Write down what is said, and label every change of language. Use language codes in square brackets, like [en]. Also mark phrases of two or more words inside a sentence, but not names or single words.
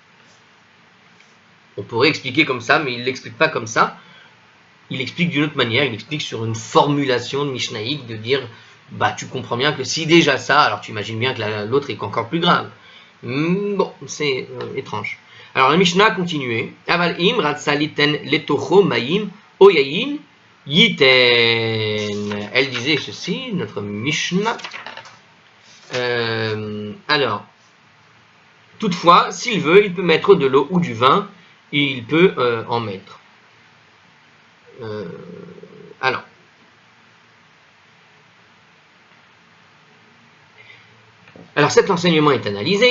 [fr] On pourrait expliquer comme ça, mais il ne l'explique pas comme ça. Il explique d'une autre manière, il explique sur une formulation de Mishnahik, de dire, bah tu comprends bien que si déjà ça, alors tu imagines bien que l'autre est encore plus grave. Bon, c'est étrange. Alors la Mishnah a continué. [he] אבל אם רצה ליתן לתוכו מים או יין יתן. [fr] Elle disait ceci, notre Mishnah. Alors, toutefois, s'il veut, il peut mettre de l'eau ou du vin, il peut en mettre. Alors cet enseignement est analysé.